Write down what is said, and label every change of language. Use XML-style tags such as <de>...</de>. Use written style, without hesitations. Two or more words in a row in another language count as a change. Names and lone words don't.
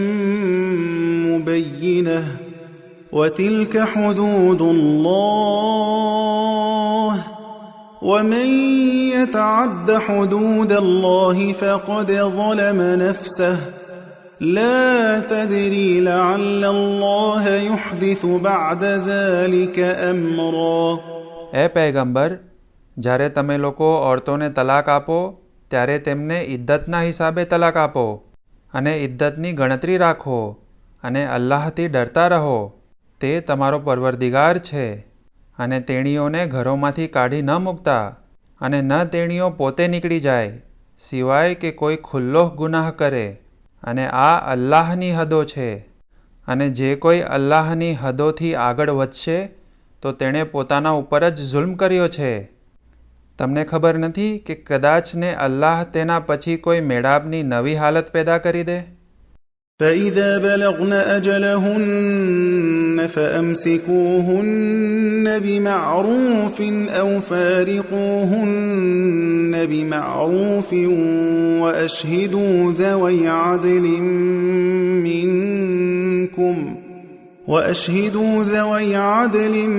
<ar>مبينة وتلك حدود الله ومن يتعد حدود الله فقد ظلم نفسه لا تدري لعل الله يحدث بعد ذلك أمرا.</ar> <gu>એ પૈગંબર, જ્યારે તમે લોકો ઓરતોને તલાક આપો ત્યારે તેમને ઇદ્દતના હિસાબે તલાક આપો અને ઇદ્દતની ગણતરી રાખો અને અલ્લાહથી ડરતા રહો. તે તમારો પરવરદિગાર છે અને તેણીઓને ઘરોમાંથી કાઢી ન મૂકતા અને ન તેણીઓ પોતે નીકળી જાય સિવાય કે કોઈ ખુલ્લો ગુનાહ કરે. અને આ અલ્લાહની હદો છે અને જે કોઈ અલ્લાહની હદોથી આગળ વધશે તો તેણે પોતાના ઉપર જ જુલ્મ કર્યો છે. તમને ખબર નથી કે કદાચ ને અલ્લાહ તેના પછી કોઈ મેળાપની નવી હાલત પેદા કરી દે.</gu> <ar>فإذا بلغن أجلهن فأمسكوهن بمعروف أو فارقوهن بمعروف وأشهدوا ذوي عدل</ar>